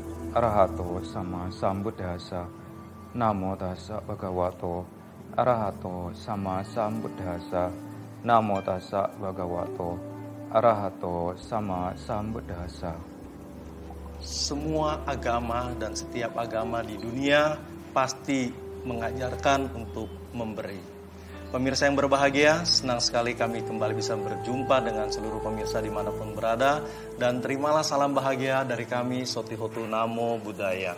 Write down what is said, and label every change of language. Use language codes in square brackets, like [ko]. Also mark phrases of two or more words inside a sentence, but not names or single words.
[pi] arahato sama sambuddhassa. Namo tassa bhagavato arahato sama sambuddhassa. Namo tassa bhagavato arahato sama sambuddhassa. [id] Semua agama dan setiap agama di dunia pasti mengajarkan untuk memberi. Pemirsa yang berbahagia, senang sekali kami kembali bisa berjumpa dengan seluruh pemirsa dimanapun berada. Dan terimalah salam bahagia dari kami, [pi] Sotihotu Namo Buddhaya.